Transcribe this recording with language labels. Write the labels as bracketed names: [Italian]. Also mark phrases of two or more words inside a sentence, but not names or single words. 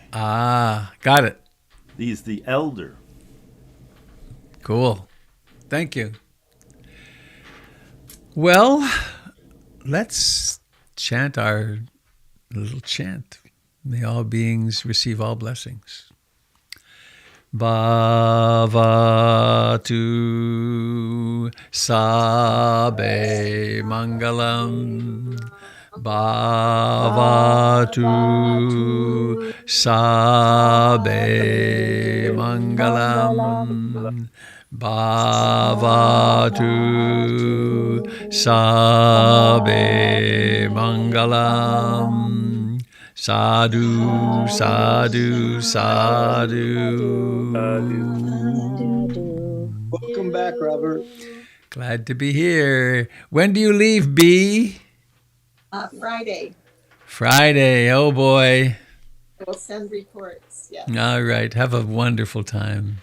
[English] Ah, got it. He's the elder. Cool. Thank you. Well, let's chant our little chant. May all beings receive all blessings. [Pali] Bhavatu Sabe Mangalam. Bhavatu Sabe Mangalam. Bhavatu Sabe Mangalam. Sadhu, sadhu, sadhu. [English] Welcome back, Robert. Glad to be here. When do you leave, B? Friday. Friday. Oh, boy. I will send reports. Yeah. All right. Have a wonderful time.